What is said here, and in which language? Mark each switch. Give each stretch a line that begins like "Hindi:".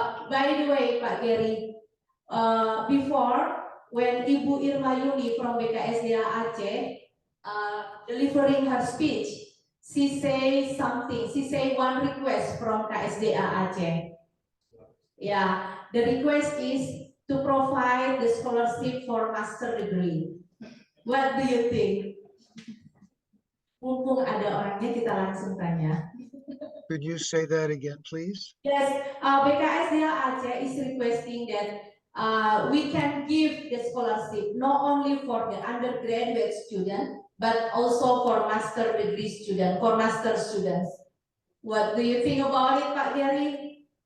English: By the way, Pak Gary, before when Ibu Irma Yuni from BKSDA Aceh delivering her speech, she say something. She say one request from KSDA Aceh. Yeah, the request is to provide the scholarship for master degree. What do you think?
Indonesian: Mumpung ada orangnya, kita langsung tanya.
English: Could you say that again, please? Yes, BKSDA Aceh is requesting that we can give the scholarship not only for the undergraduate student, but also for master degree student, for master students. What do you think about it, Pak Gary?